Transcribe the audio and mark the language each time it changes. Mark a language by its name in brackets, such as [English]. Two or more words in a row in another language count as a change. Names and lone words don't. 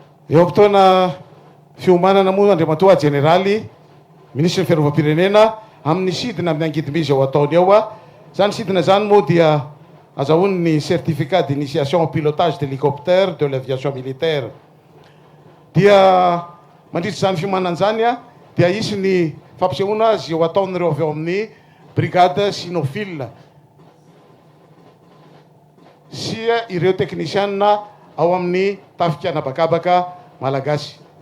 [Malagasy] eo am-potoana fiomanana moa Andriamatoa Jeneraly, ministra ny fiarovam-pirenena amin'ny sidina amin'ny angidim-bizy ao ataony eo a. Zany sidina zany moa dia azahoany ny [French] certificat d'initiation au pilotage d'hélicoptère de l'aviation militaire. [Malagasy] Dia mandritra zany fiomanana zany a, dia isy ny fampisehoana azy eo ataon'ireo avy eo amin'ny [French] brigade cynophile [Malagasy] sy ireo teknisianina ao amin'ny tafika anabakabaka malagasy.